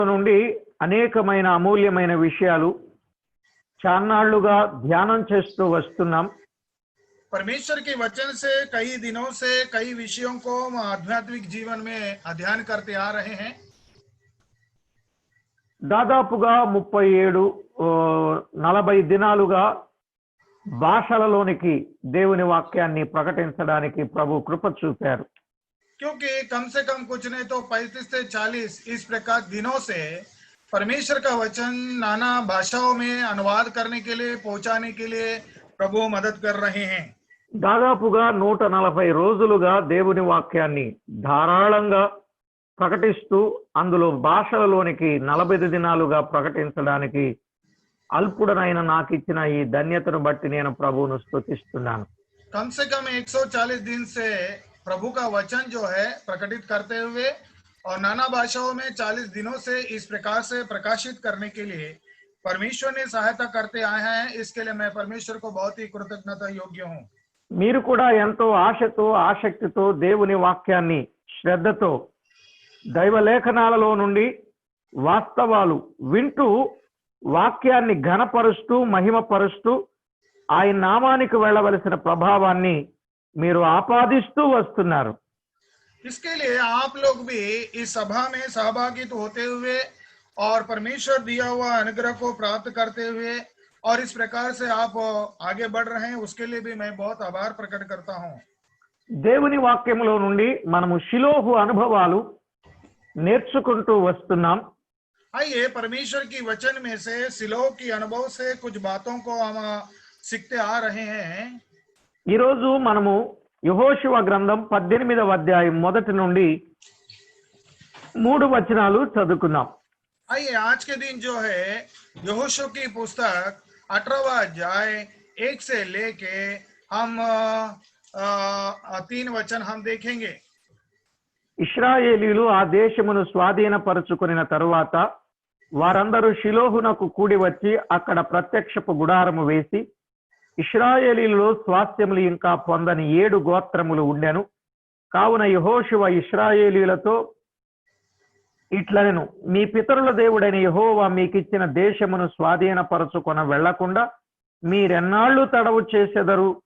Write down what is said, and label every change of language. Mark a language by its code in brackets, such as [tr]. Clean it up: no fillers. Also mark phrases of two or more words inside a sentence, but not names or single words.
[te] నుండి అనేకమైన అమూల్యమైన విషయాలు చాన్నాళ్లుగా ధ్యానం చేస్తూ వస్తున్నాం. [hi] परमेश्वर के वचन से कई दिनों से कई विषयों को हम आध्यात्मिक जीवन में अध्ययन करते आ रहे हैं. [te] దాదాపుగా 40 దినాలుగా భాషలలోనికి దేవుని వాక్యాన్ని ప్రకటించడానికి ప్రభు కృప చూపారు. [hi] क्योंकि कम से कम कुछ नहीं तो 35 से 40 इस प्रकार दिनों से परमेश्वर का वचन नाना भाषाओं में अनुवाद करने के लिए पहुंचाने के लिए प्रभु मदद कर रहे हैं. [te] దాదాపుగా 140 రోజులుగా దేవుని వాక్యాన్ని ధారాళంగా ప్రకటిస్తూ అందులో భాషలలోనికి 40 దినాలుగా ప్రకటించడానికి అల్పుడనైన నాకు ఇచ్చిన ఈ ధన్యతను బట్టి నేను ప్రభువును స్తుతిస్తున్నాను. [hi] कम से कम 140 दिन से प्रभु का वचन जो है प्रकटित करते हुए और नाना भाषाओं में 40 दिनों से इस प्रकार से प्रकाशित करने के लिए परमेश्वर ने सहायता करते आए हैं. इसके लिए मैं परमेश्वर को बहुत ही कृतज्ञता योग्य हूँ. [te] మీరు కూడా ఎంతో ఆశతో ఆసక్తితో దేవుని వాక్యాన్ని శ్రద్ధతో దైవ లేఖనాలలో నుండి వాస్తవాలు వింటూ వాక్యాన్ని ఘనపరుస్తూ మహిమపరుస్తూ ఆయన నామానికి వెళ్ళవలసిన ప్రభావాన్ని మీరు ఆపాదిస్తూ వస్తున్నారు. [hi] इसके लिए आप लोग भी इस सभा में सहभागित होते हुए और परमेश्वर दिया हुआ अनुग्रह को प्राप्त करते हुए और इस प्रकार से आप आगे बढ़ रहे हैं, उसके लिए भी मैं बहुत आभार प्रकट करता हूँ. [te] దేవుని వాక్యములో నుండి మనము షిలోహు అనుభవాలు నేర్చుకుంటూ వస్తున్నాం. [hi] आइए परमेश्वर की वचन में से सिलोह की अनुभव से कुछ बातों को हम सीखते आ रहे हैं. [te] ఈ రోజు మనము యెహోషువ గ్రంథం 18వ అధ్యాయం మొదటి నుండి 3 వచనాలు చదువుకుందాం. [hi] आइए आज के दिन जो है यहोशू की पुस्तक 18वां अध्याय 1 से लेके हम 3 वचन हम देखेंगे. [te] ఇశ్రాయేలీయులు ఆ దేశమును స్వాధీనపరుచుకొనిన తరువాత వారందరూ షిలోహునకు కూడి వచ్చి అక్కడ ప్రత్యక్షపు గుడారము వేసి ఇశ్రాయేలీయులలో స్వాస్థ్యములు ఇంకా పొందని 7 గోత్రములు ఉండెను. కావున యెహోషువ ఇశ్రాయేలీయులతో ఇట్లనెను, మీ పితరుల దేవుడైన యెహోవా మీకిచ్చిన దేశమును స్వాధీనపరచుకొన వెళ్లకుండా మీరెన్నాళ్ళు తడవు చేసెదరు?